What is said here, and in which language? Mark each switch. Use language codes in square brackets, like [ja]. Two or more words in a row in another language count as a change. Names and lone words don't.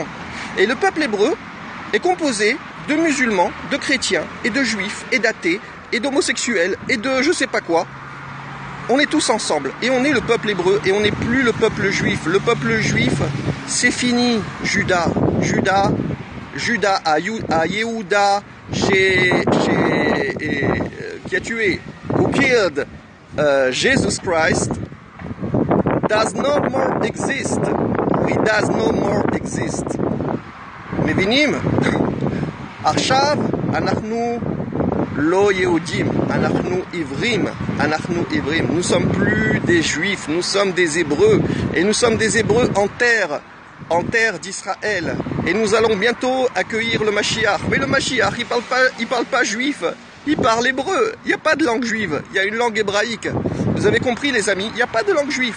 [fr] Et le peuple hébreu est composé de musulmans, de chrétiens, et de juifs, et d'athées, et d'homosexuels, et de je sais pas quoi. On est tous ensemble, et on est le peuple hébreu, et on n'est plus le peuple juif. Le peuple juif, c'est fini, Judas à Yehuda, qui a tué, [en] who killed Jesus Christ, does no more exist. He does no more exist. [he] מבינים? עכשיו אנחנו לא יהודים, אנחנו עברים, אנחנו עברים. [fr] Nous sommes plus des juifs, nous sommes des hébreux. Et nous sommes des hébreux en terre d'Israël. Et nous allons bientôt accueillir le Mashiach. Mais le Mashiach, il parle pas juif, il parle hébreu. Il n'y a pas de langue juive, il y a une langue hébraïque. Vous avez compris les amis, il n'y a pas de langue juive.